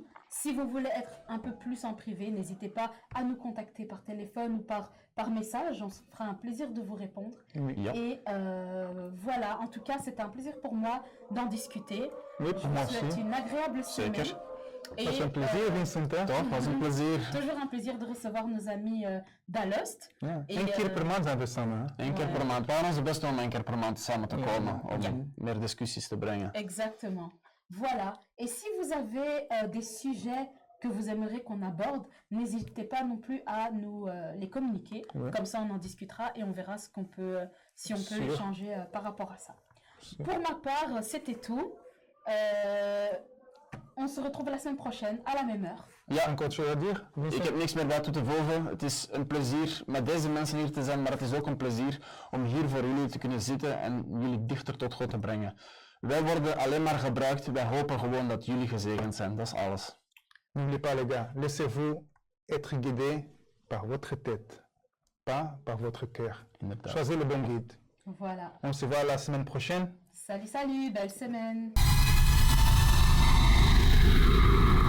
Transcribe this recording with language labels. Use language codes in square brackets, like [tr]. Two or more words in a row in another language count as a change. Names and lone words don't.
[fr] Si vous voulez être un peu plus en privé, n'hésitez pas à nous contacter par téléphone ou par message. On se fera un plaisir de vous répondre. Et voilà, en tout cas, c'était un plaisir pour moi d'en discuter. Oui, pour moi aussi. C'est une agréable semaine. C'est un plaisir, Vincent. Toujours un plaisir de recevoir nos amis d'Alost. [nl] Eén keer per maand zijn we samen. Eén keer per maand. We gaan ons best doen om 1 keer per maand samen te komen. Om meer discussies te brengen. [fr] Exactement. Voilà. Et si vous avez des sujets que vous aimeriez qu'on aborde, n'hésitez pas non plus à nous les communiquer. Comme ça, on en discutera et on verra ce qu'on peut, si on peut échanger par rapport à ça. Pour ma part, c'était tout. On se retrouve la semaine prochaine, à la même heure. [nl] Ja, ik heb niks meer bij toe te voegen. Het is een plezier met deze mensen hier te zijn, maar het is ook een plezier om hier voor jullie te kunnen zitten en jullie dichter tot God te brengen. Wij worden alleen maar gebruikt, wij hopen gewoon dat jullie gezegend zijn, dat is alles. [fr] N'oubliez pas les gars, laissez-vous être guidé par votre tête, pas par votre cœur. Choisissez le bon guide. Voilà. On se voit la semaine prochaine. Salut, salut, belle semaine.